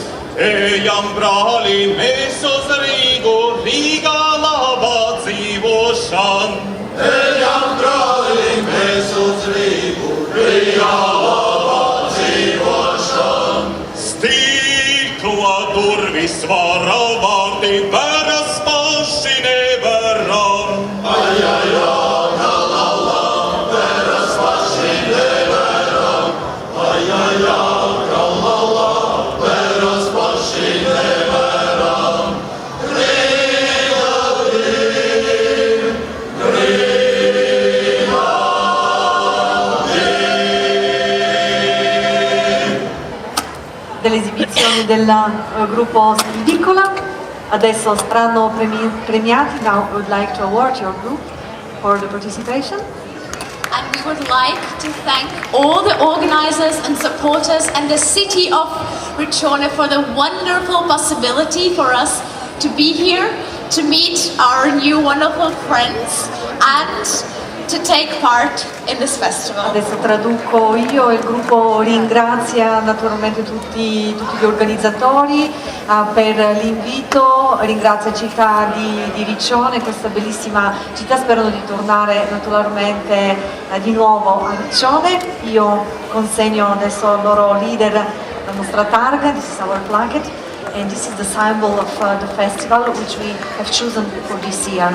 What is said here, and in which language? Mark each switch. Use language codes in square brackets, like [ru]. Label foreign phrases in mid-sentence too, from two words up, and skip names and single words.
[lv] Ejam, brāli, mēs uz Rīgu, Rīgā labā dzīvošana. Ejam, brāli, mēs uz Rīgu, Rīgā labā dzīvošana. Stīkla durvis vara vārti, veras paši nevaram. Ai, ai, ai, la, la, la, veras paši nevaram. Ai, ai, ai, la, la, la, veras paši nevaram. Rīga, Rīga, [it] delle esibizioni del gruppo Silicola. Adesso saranno premiati. [en] Now I would like to award your group for the participation. And we would like to thank all the organizers and supporters and the city of Riccione for the wonderful possibility for us to be here, to meet our new wonderful friends and to take part in this festival. [it] Adesso traduco io, il gruppo ringrazia naturalmente tutti gli organizzatori per l'invito, ringrazia città di Riccione, questa bellissima città, sperano di tornare naturalmente di nuovo a Riccione. Io consegno adesso al loro leader la nostra targa, [en] this is our placket, and this is the symbol of the festival which we have chosen for this year.